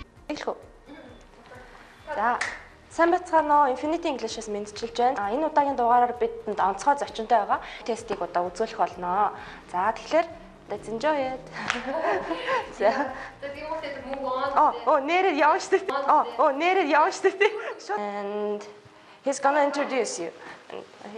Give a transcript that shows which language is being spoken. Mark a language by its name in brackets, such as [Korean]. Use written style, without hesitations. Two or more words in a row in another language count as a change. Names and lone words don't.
[Mongolian] Эхлэх үү? За. Сайн бацгаана уу? Enfinity English-ээс мэдчилж байна. Энэ удаагийн дугаараар бидэнд онцгой зочинтой байгаа. Тестийг удаа үзүүлэх болно. За тэгэхээр [English] let's enjoy it. [Mongolian] За. Нэрээр явна шүү дээ. Нэрээр явна шүү дээ. [English] And he's gonna introduce you.